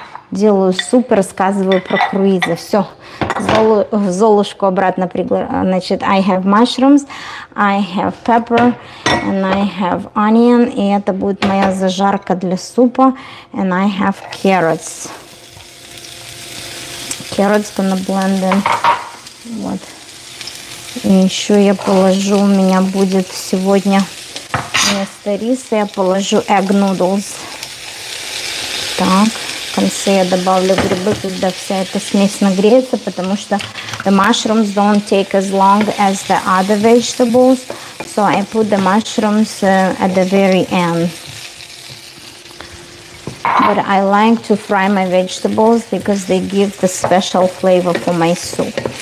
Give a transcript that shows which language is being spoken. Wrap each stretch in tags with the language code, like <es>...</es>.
<ru>Делаю суп, рассказываю про круизы. Все, Золушку обратно приглашаю. Значит,</ru> <en>I have mushrooms, I have pepper, and I have onion.</en> <ru>И это будет моя зажарка для супа.</ru> <en>And I have carrots. Carrots gonna blend in. Вот.</en> <ru>И еще я положу, у меня будет сегодня вместо риса я положу</ru> <en>egg noodles.</en> <ru>Так. В конце я добавлю грибы, когда вся эта смесь нагреется, потому что</ru> <en>the mushrooms don't take as long as the other vegetables, so I put the mushrooms at the very end. But I like to fry my vegetables because they give the special flavor for my soup.</en>